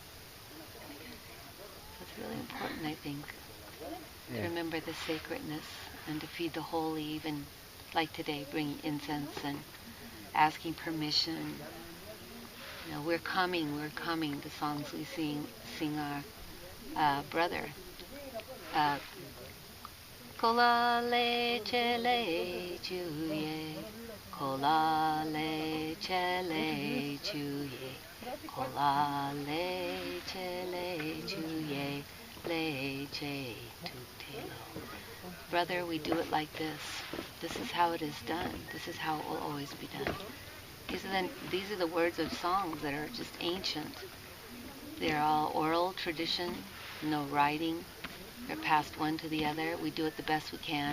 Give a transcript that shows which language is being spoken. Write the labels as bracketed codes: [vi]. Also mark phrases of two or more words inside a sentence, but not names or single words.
[en] So it's really important, I think, to remember the sacredness and to feed the holy, even like today, bringing incense and asking permission. We're coming, the songs we sing our brother. Kola le chele chuye, kola le chele chuye, kola le chele chuye, le che tutelo. Brother, we do it like this. This is how it is done. This is how it will always be done. These are the words of songs that are just ancient. They're all oral tradition, no writing. They're passed one to the other. We do it the best we can.